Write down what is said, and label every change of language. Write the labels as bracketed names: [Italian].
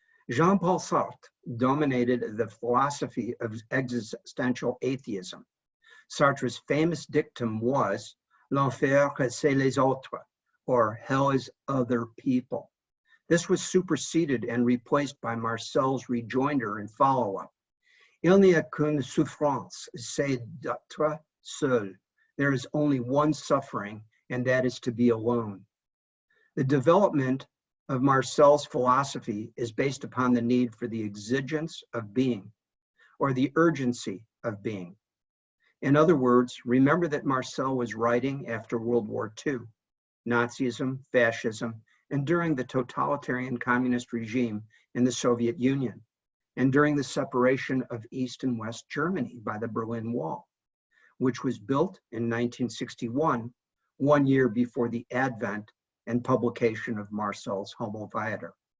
[English] Jean-Paul Sartre dominated the philosophy of existential atheism. Sartre's famous dictum was, [French] "L'enfer, c'est les autres," [English] or hell is other people. This was superseded and replaced by Marcel's rejoinder and follow-up. [French] Il n'y a qu'une souffrance, c'est d'être seul. [English] There is only one suffering, and that is to be alone. The development of Marcel's philosophy is based upon the need for the exigence of being, or the urgency of being. In other words, remember that Marcel was writing after World War II, Nazism, fascism, and during the totalitarian communist regime in the Soviet Union, and during the separation of East and West Germany by the Berlin Wall, which was built in 1961, 1 year before the advent and publication of Marcel's Homo Viator.